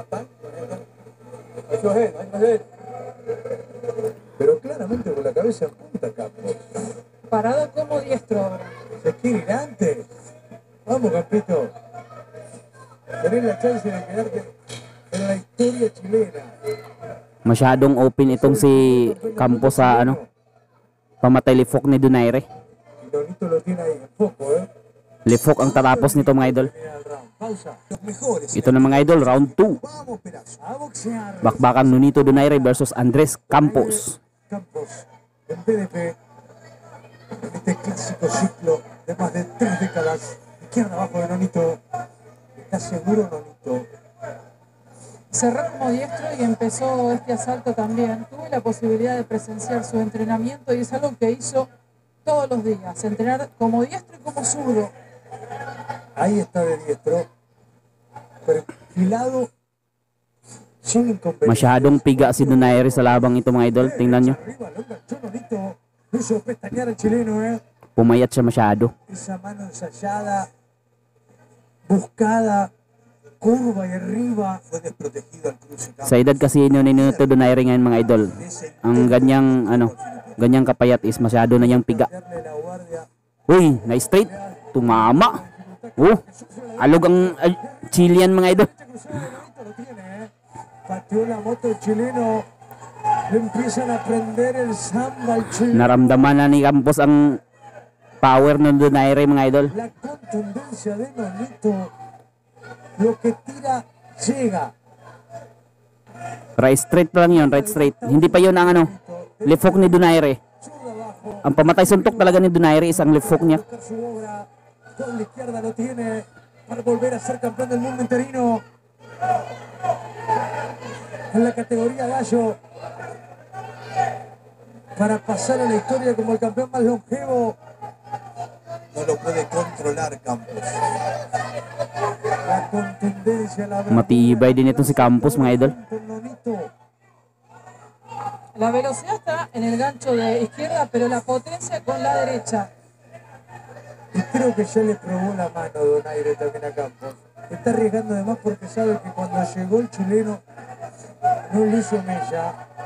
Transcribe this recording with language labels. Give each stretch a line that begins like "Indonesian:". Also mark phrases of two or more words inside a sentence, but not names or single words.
Spanish: Pero claramente con la cabeza en punta Campos. Parado como diestro ahora. Se quiere ir antes. Vamos, Campito. Tenés la chance de quedarte en la historia chilena.
Filipino: Masyadong open itong si Campos sa pamatay lifok ni Donaire.
Spanish: Nonito lo tiene ahí en foco,
Filipino: Lifok ang tatapos nito mga idol. Ito na mga idol, round 2. Bakbakan Nonito Donaire versus Andres Campos.
Spanish: Campos, en PDP, en este clásico ciclo de más de 3 décadas, izquierda abajo de Nonito, está seguro Nonito. Cerró como diestro y empezó este asalto también. Tuve la posibilidad de presenciar su entrenamiento y es algo que hizo todos los días, entrenar como diestro y como zurdo. Ahí está de diestro, perfilado, sin inconveniente.
Filipino: Masyadong piga si Donaire sa labang ito mga idol. Tingnan nyo. Pumayat siya masyado.
Spanish: Esa mano ensayada, buscada, curva y arriba, fue desprotegido al cruce.
Filipino: Sa edad kasi ni Nonito Donaire ngayon mga idol, ang ganyang kapayat is masyado na niyang piga. Uy, na-straight. Tumama. Alog ang Chilean mga idol. Naramdaman na ni Campos ang power ng Donaire mga idol.
Spanish: La contundencia de Nonito, lo que tira, llega.
English: Right straight
Filipino: pa lang yun,
English: right straight.
Filipino: Hindi pa yun ang ano,
English: left hook
Filipino: ni Donaire.
Spanish: Zurda abajo,
Filipino: Ang pamatay suntok talaga ni Donaire is ang
English: left hook
Filipino: niya.
Spanish: buscar su obra, con la izquierda lo tiene para volver a ser campeón del mundo interino. En la categoría gallo, para pasar a la historia como el campeón más longevo. No lo puede controlar Campos. La contundencia, la
Filipino: Matibay din ito si Campos mga idol.
Spanish: con Nonito. La velocidad está en el gancho de izquierda, pero la potencia con la derecha. Y creo que ya le probó la mano Donaire también a Campos. Está arriesgando de más porque sabe que cuando llegó el chileno no le hizo mella.